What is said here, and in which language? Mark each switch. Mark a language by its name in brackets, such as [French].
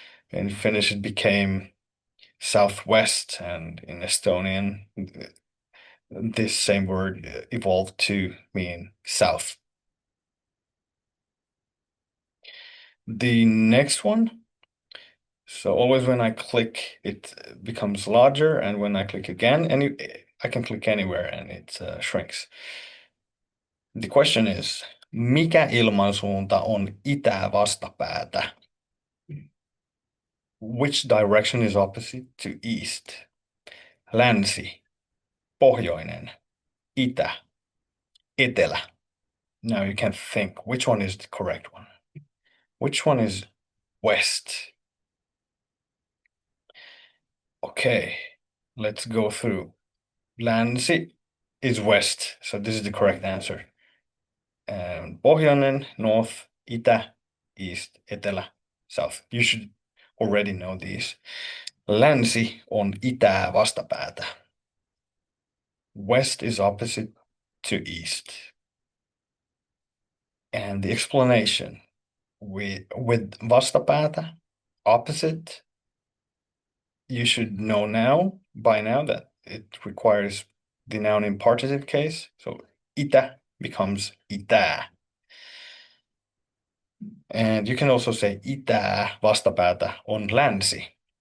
[English] In Finnish, it became southwest, and in Estonian, this same word evolved to mean south. The next one, so always when I click, it becomes larger, and when I click again, I can click anywhere and it shrinks. The question is, [Finnish] mikä ilmansuunta on itä vastapäätä? [English] Which direction is opposite to east? [Finnish] Länsi, pohjoinen, itä, etelä. [English] Now you can think which one is the correct one. Which one is west? Okay, let's go through. Länsi is west, so this is the correct answer. And pohjoinen, north, itä, east, etelä, south. You should, already know these. [Finnish] Länsi on itää vastapäätä. [English] West is opposite to east. And the explanation with vastapäätä, opposite, you should know by now that it requires the noun in partitive case. So itä becomes itää. And you can also say [Finnish] itää vastapäätä on länsi.